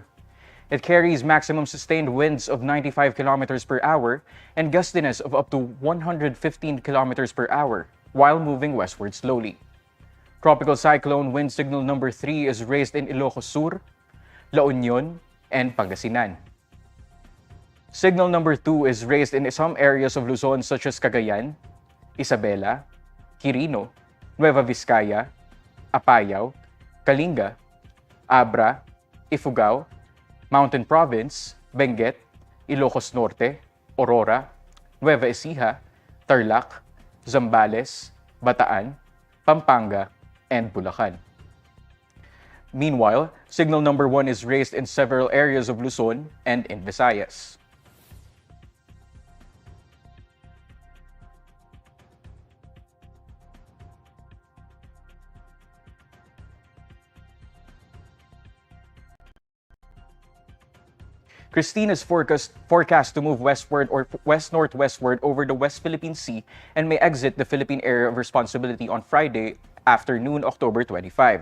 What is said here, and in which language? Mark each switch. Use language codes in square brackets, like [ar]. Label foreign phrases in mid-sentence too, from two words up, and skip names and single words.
[en] It carries maximum sustained winds of 95 kilometers per hour and gustiness of up to 115 kilometers per hour while moving westward slowly. Tropical cyclone wind signal number 3 is raised in Ilocos Sur, La Union, and Pangasinan. Signal number 2 is raised in some areas of Luzon such as Cagayan, Isabela, Quirino, Nueva Vizcaya, Apayao, Kalinga, Abra, Ifugao, Mountain Province, Benguet, Ilocos Norte, Aurora, Nueva Ecija, Tarlac, Zambales, Bataan, Pampanga, and Bulacan. Meanwhile, signal number 1 is raised in several areas of Luzon and in Visayas. Kristine is forecast to move westward or west-northwestward over the West Philippine Sea and may exit the Philippine Area of Responsibility on Friday afternoon, October 25.